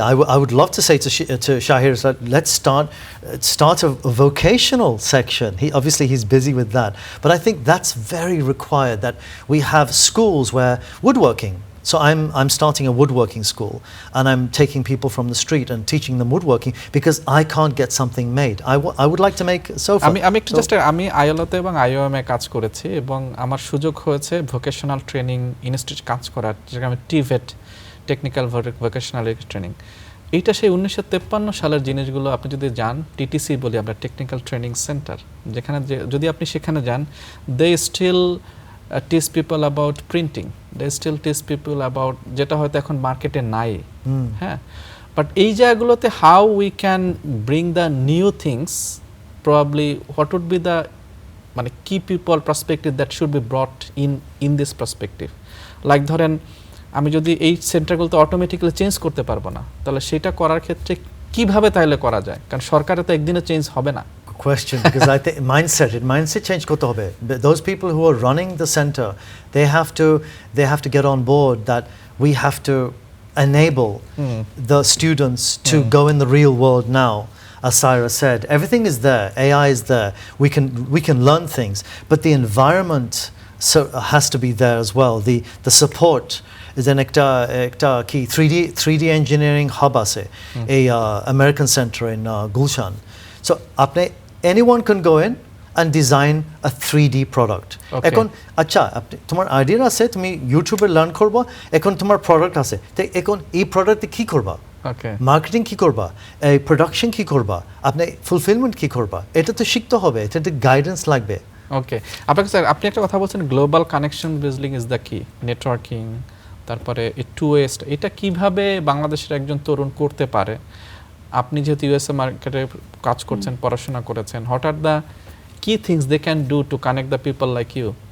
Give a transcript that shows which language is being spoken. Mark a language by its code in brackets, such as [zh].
[en] I would love to say to Shahir that let's start a vocational section. He's busy with that, but I think that's very required that we have schools where woodworking. So I'm starting a woodworking school and I'm taking people from the street and teaching them woodworking because I can't get something made. I would like to make a sofa. [bn] আমি একটু just আমি আইএলওতে এবং IOM এ কাজ করেছি এবং আমার সুযোগ হয়েছে ভোকেশনাল ট্রেনিং ইনস্টিটিউট কাজ করার যেটা আমি টিভেট টেকনিক্যাল ভোকেশনাল ট্রেনিং এইটা সেই 1953 সালের জিনিসগুলো আপনি যদি যান টিটিসি বলি আমরা টেকনিক্যাল ট্রেনিং সেন্টার যেখানে যদি আপনি সেখানে যান [en] they still teach people about printing they still teach people about [bn] যেটা হয়তো এখন মার্কেটে নাই হ্যাঁ বাট এই জায়গাগুলোতে [en] how we can bring the new things probably what would be the [bn] মানে [en] key people perspective that should be brought in this perspective [bn] like ধরেন আমি যদি এই সেন্টারগুলোতে অটোমেটিক্যালি চেঞ্জ করতে পারবো না তাহলে সেটা করার ক্ষেত্রে কিভাবে তাহলে করা যায় কারণ সরকারে তো একদিনে চেঞ্জ হবে না [en] question because I think mindset change [bn] করতে হবে [en] those people who are running the center they have to get on board that we have to enable the students to go in the real world now as Saira said everything is there AI is there we can learn things but the environment has to be there as well the support is an [bn] একটা কি 3D engineering hub আছে [en] a American center in Gulshan so anyone can go in and design a 3D product [bn] এখন আচ্ছা তোমার idea আছে তুমি ইউটিউবে learn করবা এখন তোমার প্রোডাক্ট আছে তো এখন এই প্রোডাক্টে কি করবা মার্কেটিং কি করবা এই প্রোডাকশন কি করবা আপনি ফুলফিলমেন্ট কি করবা এটা তো শিখতে হবে এটা তো গাইডেন্স লাগবে ওকে আপনাকে স্যার আপনি একটা কথা বলছেন global connection building is the কি নেটওয়ার্কিং তারপরে টু ওয়েস্ট এটা কিভাবে বাংলাদেশের একজন তরুণ করতে পারে আপনি যেহেতু ইউএসএ মার্কেটে কাজ করছেন পড়াশোনা করেছেন [en] what are the key things they can do to connect the people like you